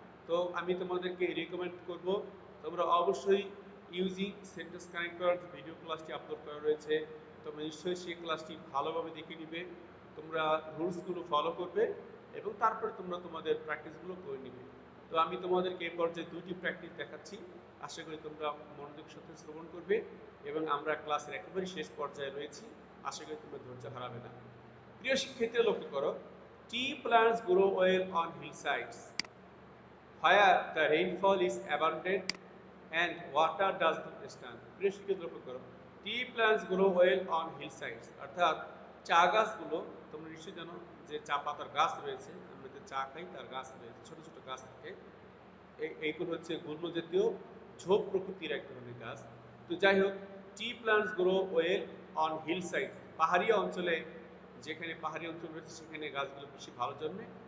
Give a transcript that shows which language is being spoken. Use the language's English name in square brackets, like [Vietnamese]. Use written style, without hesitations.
[Bangla] তো আমি তোমাদেরকে রিকমেন্ড করব তোমরা অবশ্যই ইউজিং সেন্টেন্স কানেক্টর যে ভিডিও ক্লাসটি আপলোড করা রয়েছে, তোমরা নিশ্চয়ই সেই ক্লাসটি ভালোভাবে দেখে নিবে, তোমরা রুলসগুলো ফলো করবে এবং তারপরে তোমরা তোমাদের প্র্যাকটিসগুলো করে নিবে। তো আমি তোমাদেরকে এই পর্যায়ে দুটি প্র্যাকটিস দেখাচ্ছি, আশা করি তোমরা মনোযোগের সাথে শ্রবণ করবে, এবং আমরা ক্লাসের একেবারে শেষ পর্যায়ে রয়েছি, আশা করি তোমরা ধৈর্য হারাবে না। প্রিয় শিক্ষার্থীরা, লক্ষ্য করো, [English] tea plants grow well on hillsides where the rainfall is abundant and water does not stand. [Bangla] প্রিয় শিক্ষার্থী লক্ষ্য করো, [English] tea plants grow well on hill sides, [Bangla] অর্থাৎ চা গাছগুলো, তোমরা নিশ্চয়ই জানো যে চা পাতার গাছ রয়েছে, আমরা যে চা খাই তার গাছ রয়েছে, ছোট ছোট গাছ থাকে, এইগুলো হচ্ছে গুল্ম জাতীয় ঝোপ প্রকৃতির এক ধরনের গাছ। তো যাই হোক, [English] tea plants grow well on hill side, [Bangla] পাহাড়ি অঞ্চলে, যেখানে পাহাড়ি অঞ্চল রয়েছে সেখানে গাছগুলো বেশি ভালো জন্মে।